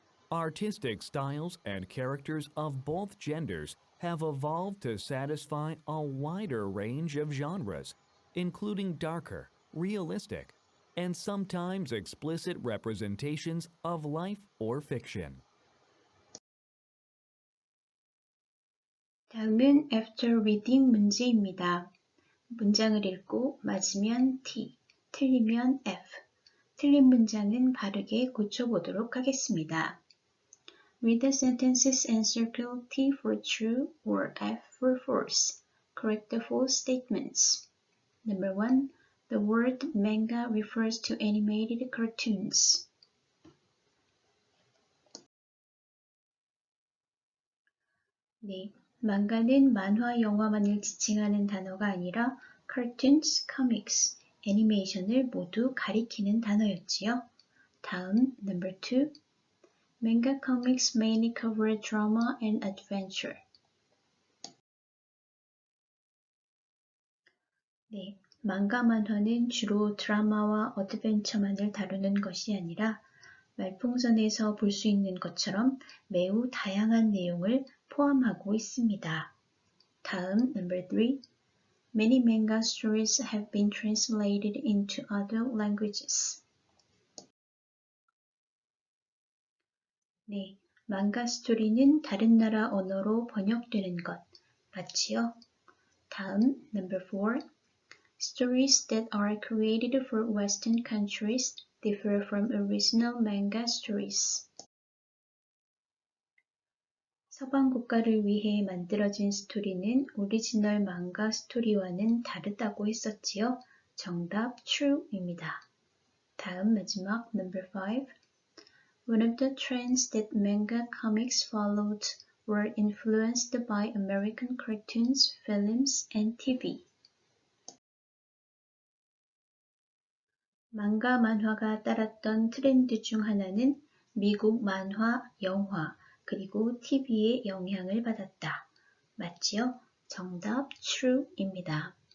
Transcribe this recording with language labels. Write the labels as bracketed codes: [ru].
[en] Artistic styles and characters of both genders have evolved to satisfy a wider range of genres, including darker, realistic, and sometimes explicit representations of life or fiction. [ko] 다음은 [en] after reading [ko] 문제입니다. 문장을 읽고 맞으면 T, 틀리면 F. 틀린 문장은 바르게 고쳐보도록 하겠습니다. [en] Read the sentences and circle T for true or F for false. Correct the false statements. Number 1. The word manga refers to animated cartoons. [ko] 네, 망가는 만화, 영화만을 지칭하는 단어가 아니라 [en] cartoons, comics, [ko] 애니메이션을 모두 가리키는 단어였지요. 다음, [en] number 2. Manga comics mainly cover drama and adventure. [ko] 네, 망가 만화는 주로 드라마와 어드벤처만을 다루는 것이 아니라 말풍선에서 볼 수 있는 것처럼 매우 다양한 내용을 포함하고 있습니다. 다음, [en] number 3. Many manga stories have been translated into other languages. [ko] 네, 망가 스토리는 다른 나라 언어로 번역되는 것, 맞지요? 다음, [en] number 4. Stories that are created for Western countries differ from original manga stories. [ko] 서방 국가를 위해 만들어진 스토리는 오리지널 망가 스토리와는 다르다고 했었지요. 정답 true입니다. 다음 마지막 [en] number 5. One of the trends that manga comics followed were influenced by American cartoons, films, and TV. [ko] 망가 만화가 따랐던 트렌드 중 하나는 미국 만화, 영화, 그리고 TV의 영향을 받았다. 맞지요? 정답 true입니다.